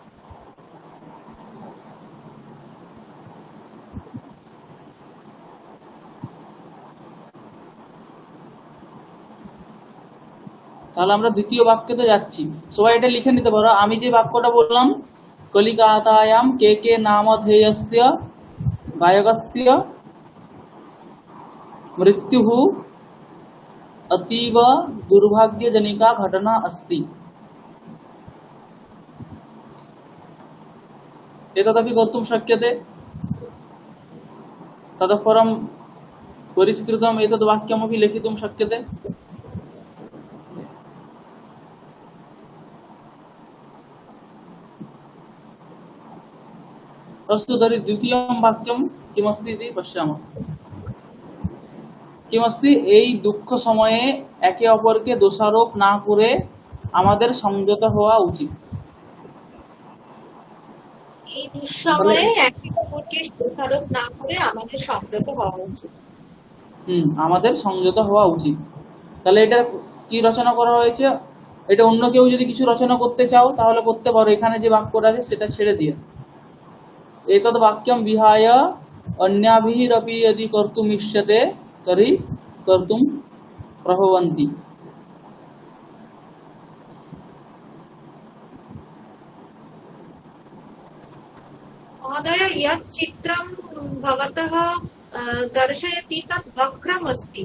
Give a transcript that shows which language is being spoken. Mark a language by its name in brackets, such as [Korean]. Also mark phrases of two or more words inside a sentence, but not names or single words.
[Bangla] তাহলে আমরা দ্বিতীয় বাক্যতে যাচ্ছি, সবাই এটা লিখে নিতে পারো। আমি যে বাক্যটা বললাম, [Sanskrit] কলিকাতায়াম কে নামধেয়স্য গায়কস্য মৃত্যুঃ अतीव दुर्भाग्यजनिका घटना अस्ति, एतदपि कर्तुं शक्यते। ततः परं परिष्कृतम् एतद् वाक्यमपि लिखितुं शक्यते। अस्तु, तर्हि द्वितीयं वाक्यं किमस्ति इति पश्यामः। কিমস্তি? [Bangla] এই দুঃখ সময়ে একে অপরকে দোষারোপ না করে আমাদের সংযত হওয়া উচিত। এই দুঃসময়ে একে অপরকে দোষারোপ না করে আমাদের সংযত হওয়া উচিত। আমাদের সংযত হওয়া উচিত। তাহলে এটা কি রচনা করা হয়েছে? এটা অন্য কেউ যদি কিছু রচনা করতে চাও তাহলে করতে পারো, এখানে যে বাক্যটা আছে সেটা ছেড়ে দিয়ে। [Sanskrit] এতদ বাক্যম বিহায় अन्याभिरपि यदि कर्तुम् इष्यते तर्हि कर्तुं प्रभवन्ति। महोदय, यत् चित्रं भवतः दर्शयति तत् वक्रम् अस्ति।